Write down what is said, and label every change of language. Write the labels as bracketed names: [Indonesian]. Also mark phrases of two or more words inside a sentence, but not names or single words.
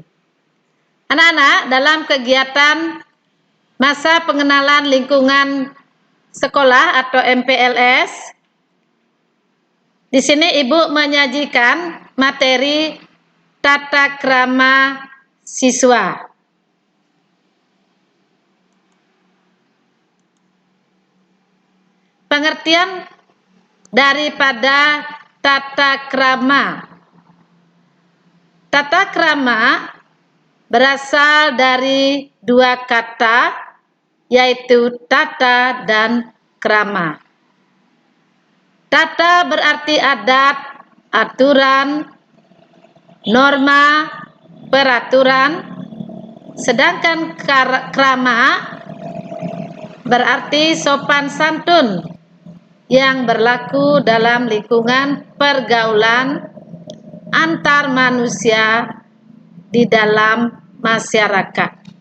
[Indonesian] Anak-anak, dalam kegiatan masa pengenalan lingkungan sekolah atau MPLS, di sini Ibu menyajikan materi tata krama siswa. Pengertian daripada tata krama. Tata krama berasal dari dua kata, yaitu tata dan krama. Tata berarti adat, aturan, norma, peraturan, sedangkan krama berarti sopan santun yang berlaku dalam lingkungan pergaulan antar manusia di dalam masyarakat.